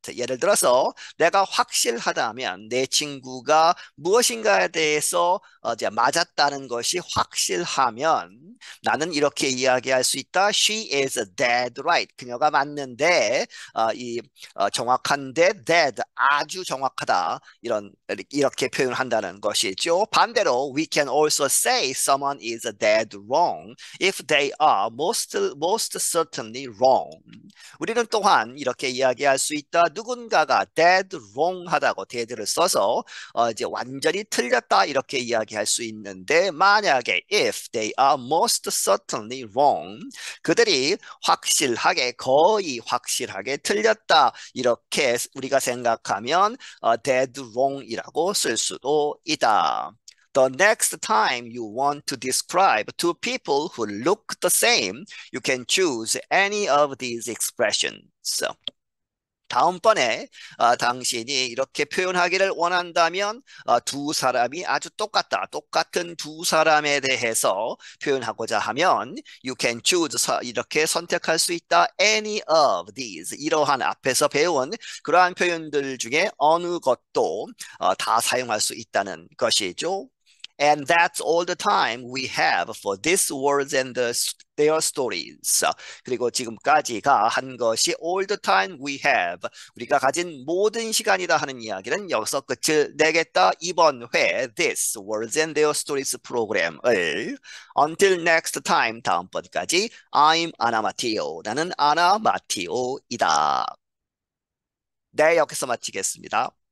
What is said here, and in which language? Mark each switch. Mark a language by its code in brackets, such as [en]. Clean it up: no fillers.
[ko] 예를 들어서 내가 확실하다면 내 친구가 무엇인가에 대해서 이제 맞았다는 것이 확실하면 나는 이렇게 이야기할 수 있다. [en] She is dead right. [ko] 그녀가 맞는데 정확한데 dead 아주 정확하다. 이렇게 표현한다는 것이죠. [en] 반대로 we can also say someone is dead wrong if they are most certainly wrong. [ko] 우리는 또한 이렇게 이야기할 수 있다. 누군가가 dead wrong 하다고 dead를 써서 이제 완전히 틀렸다 이렇게 이야기할 수 있는데 만약에 [en] if they are most certainly wrong [ko] 그들이 확실하게 거의 확실하게 틀렸다 이렇게 우리가 생각하면 dead wrong이라고 쓸 수도 있다. [en] The next time you want to describe two people who look the same, you can choose any of these expressions. [ko] 다음번에 당신이 이렇게 표현하기를 원한다면 두 사람이 아주 똑같다. 똑같은 두 사람에 대해서 표현하고자 하면 [en] you can choose [ko] 이렇게 선택할 수 있다. [en] Any of these [ko] 이러한 앞에서 배운 그러한 표현들 중에 어느 것도 다 사용할 수 있다는 것이죠. [en] And that's all the time we have for these words and their stories. [ko] 그리고 지금까지가 한 것이 [en] all the time we have. [ko] 우리가 가진 모든 시간이다 하는 이야기는 여기서 끝을 내겠다. 이번 회 [en] this words and their stories [ko] 프로그램을 [en] until next time [ko] 다음번까지 [en] I'm 아나 마티오. [ko] 나는 아나 마티오이다. 네, 여기서 마치겠습니다.